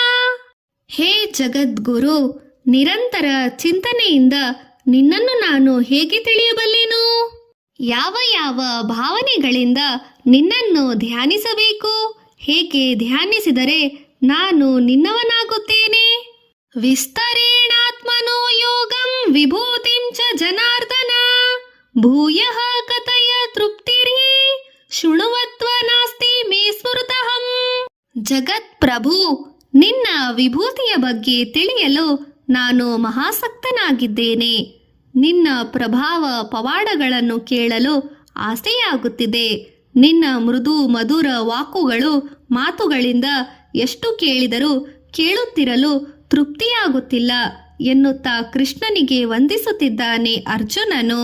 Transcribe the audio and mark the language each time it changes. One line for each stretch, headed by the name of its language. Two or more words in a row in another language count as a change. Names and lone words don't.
Kannada: ಹೇ ಜಗದ್ಗುರು, ನಿರಂತರ ಚಿಂತನೆಯಿಂದ ನಿನ್ನನ್ನು ನಾನು ಹೇಗೆ ತಿಳಿಯಬಲ್ಲೆನು? ಯಾವ ಯಾವ ಭಾವನೆಗಳಿಂದ ನಿನ್ನನ್ನು ಧ್ಯಾನಿಸಬೇಕು? ಹೇಗೆ ಧ್ಯಾನಿಸಿದರೆ ನಾನು ನಿನ್ನವನಾಗುತ್ತೇನೆ?
Sanskrit: ವಿಸ್ತರೇಣಾತ್ಮನೋ ಯೋಗಂ ವಿಭೂತಿಂ ಚ ಜನಾರ್ದನ ಭೂಯಃ ಕಥಯ ತೃಪ್ತಿರ್ಹಿ ಶೃಣುವತ್ವ ನಾಸ್ತಿ ಮೇ ಸ್ಮೃತಃ.
Kannada: ಜಗತ್ ಪ್ರಭು, ನಿನ್ನ ವಿಭೂತಿಯ ಬಗ್ಗೆ ತಿಳಿಯಲು ನಾನು ಮಹಾಸಕ್ತನಾಗಿದ್ದೇನೆ. ನಿನ್ನ ಪ್ರಭಾವ ಪವಾಡಗಳನ್ನು ಕೇಳಲು ಆಸೆಯಾಗುತ್ತಿದೆ. ನಿನ್ನ ಮೃದು ಮಧುರ ವಾಕುಗಳು ಮಾತುಗಳಿಂದ ಎಷ್ಟು ಕೇಳಿದರೂ ಕೇಳುತ್ತಿರಲು ತೃಪ್ತಿಯಾಗುತ್ತಿಲ್ಲ ಎನ್ನುತ್ತಾ ಕೃಷ್ಣನಿಗೆ ವಂದಿಸುತ್ತಿದ್ದಾನೆ ಅರ್ಜುನನು.